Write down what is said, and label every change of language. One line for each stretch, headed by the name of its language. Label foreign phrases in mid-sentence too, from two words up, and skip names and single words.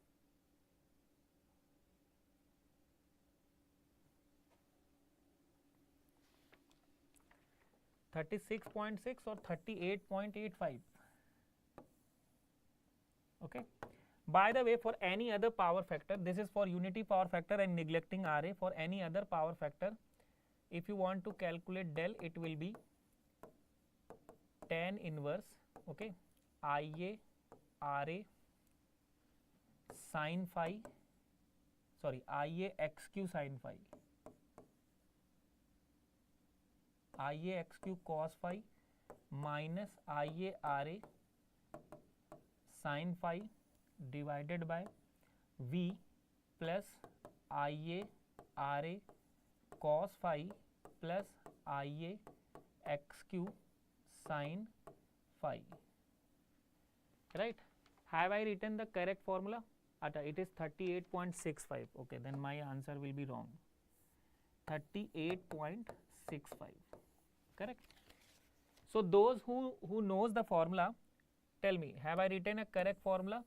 English: $36.6 or 38.85. Okay. By the way, for any other power factor, this is for unity power factor and neglecting RA. For any other power factor, if you want to calculate del, it will be tan inverse, okay, IA RA sin phi, sorry, IA XQ sin phi, IA XQ cos phi minus IA RA sin phi divided by V plus IA RA cos phi plus IA XQ sin phi. Right? Have I written the correct formula? It is 38.65. Okay, then my answer will be wrong. 38.65. Correct? So those who knows the formula, tell me, have I written a correct formula?